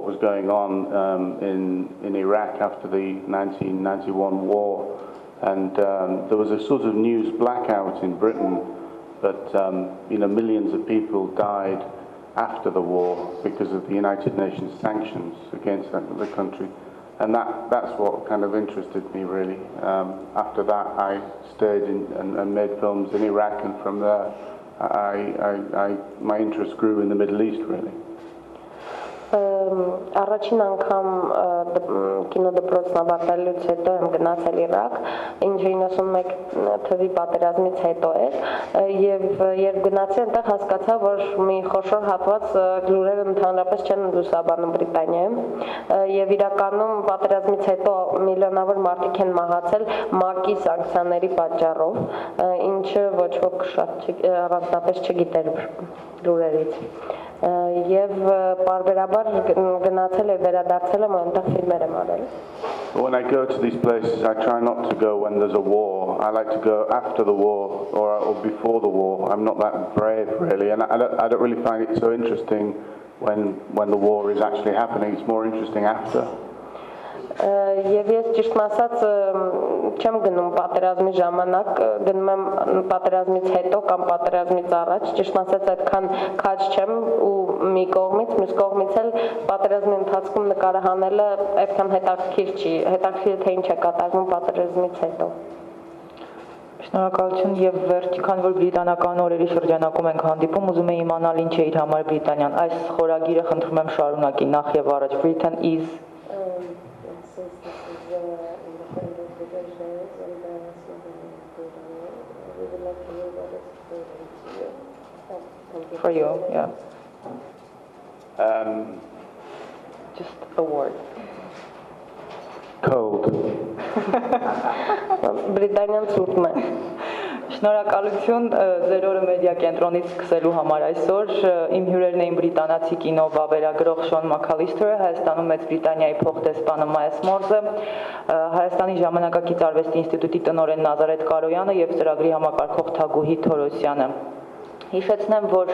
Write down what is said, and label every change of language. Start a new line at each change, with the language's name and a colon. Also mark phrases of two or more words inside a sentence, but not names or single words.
English: was going on in Iraq after the 1991 war, and there was a sort of news blackout in Britain, but millions of people died after the war because of the United Nations sanctions against the country, and that's what kind of interested me really. After that, I stayed and made films in Iraq, and from there, my interest grew in the Middle East really.
Armenian: Առաջին անգամ կինոդպրոցն ավարտելուց հետո եմ գնացել Իրաք, ինչը 91 թվականի պատերազմից հետո էր, եւ երբ գնացի այնտեղ հասկացա, որ մի խոշոր հատված լուրերը ընդհանրապես չեն լուսաբանում Բրիտանիայում, եւ իրականում պատերազմից հետո միլիոնավոր մարդիկ են մահացել ՄԱԿ-ի սանկցիաների պատճառով, ինչը ոչ ոք շատ առանձնապես չգիտեր լուրերից. Եվ բարբերաբար գնացել եւ վերադարձել եմ այնտեղ ֆիլմեր եմ արել.
English: When I go to these places, I try not to go when there's a war. I like to go after the war or before the war. I'm not that brave really, and I don't really find it so interesting when the war is actually happening. It's more interesting after.
Armenian: Եվ ես ճիշտ ասած չեմ գնում պատերազմի ժամանակ, գնում եմ պատերազմից հետո կամ պատերազմից առաջ, ճիշտ ասած այդքան քաջ չեմ ու մի կողմից, մյուս կողմից էլ պատերազմի ընթացքում նկարահանելը այդքան հետաքրքիր չի, հետաքրքիր թե ինչ է կատարվում պատերազմից հետո. Շնորհակալություն եւ վերջ, քանի որ բրիտանական օրերի շրջանակում ենք հանդիպում, ուզում եմ իմանալ ինչ է իր համար Բրիտանիան։ Այս խորագիրը խնդրում եմ շարունակի նախ եւ առաջ.
English: Britain is for you, yeah. Just a word. Cold.
Armenian: Բրիտանիան ցուրտն է։ Շնորհակալություն ձեր օրը մեդիա կենտրոնից սկսելու համար այսօր։ Իմ հյուրերն էին բրիտանացի կինովավերագրող Շոն Մաքալիսթերը, Հայաստանում Մեծ Բրիտանիայի փոխդեսպանը Մայես Մորզը, Հայաստանի Ժամանակակից արվեստի ինստիտուտի տնօրեն Նազարեթ Կարոյանը եւ ծրագրի համակարգող Թագուհի Թորոսյանը։ Հիշեցնեմ, որ